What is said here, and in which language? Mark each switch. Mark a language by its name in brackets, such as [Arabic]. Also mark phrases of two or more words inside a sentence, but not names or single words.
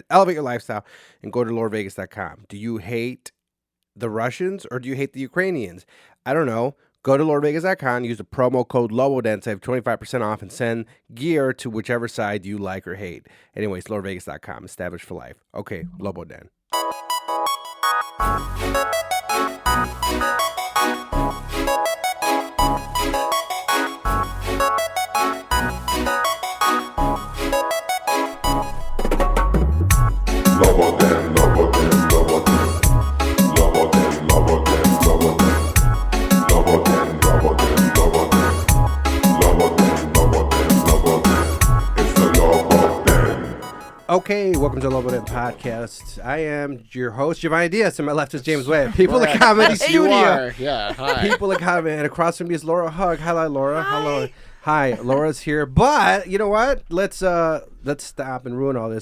[English] Elevate your lifestyle and go to LordVegas.com. Do you hate the Russians or do you hate the Ukrainians? I don't know. Go to LordVegas.com, use the promo code Lobo, save 25% off, and send gear to whichever side you like or hate. Anyways, LordVegas.com, established for life. Okay, Lobo Den. Lobo Den, Lobo Den, Lobo Den. Lobo Den, Lobo Den, Lobo Den. Lobo Den, Lobo Den, Lobo Den. Lobo Den, Lobo Den, Lobo Den. It's the Lobo Den. Okay, welcome to the Lobo Den podcast. I am your host, Giovanni Diaz, and my left is James Webb. People of Comedy Studio. You are, yeah. Hi. People of Comedy, and across from me is Laura Hugg. Hello, Laura. Hi. Hello. Hi, Laura's here. But you know what? Let's stop and ruin all this.